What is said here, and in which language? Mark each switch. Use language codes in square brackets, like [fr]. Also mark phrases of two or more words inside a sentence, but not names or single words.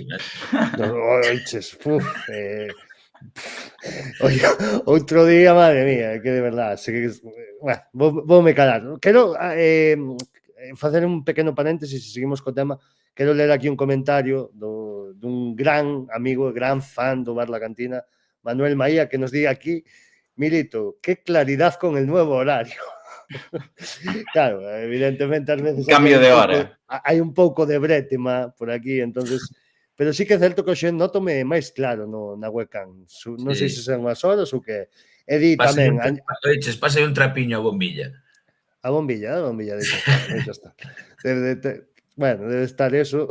[gl] Oiches, outro día, madre mía, que de verdade, vou me calar. Quero facer un pequeno paréntesis e seguimos co tema. Quero ler aquí un comentario dun gran amigo, gran fan do Bar La Cantina, Manuel Maía, que nos di aquí: Milito, [es] qué claridad con el nuevo horario. [gl] Claro, evidentemente ás veces cambio de hora. Hai un pouco de brétema por aquí, entonces, pero sí que é certo que hoxe notome máis claro na webcam. Non sei se son as horas ou que e di tamén pase un trapiño a bombilla. A bombilla, deixa estar. Bueno, debe estar eso.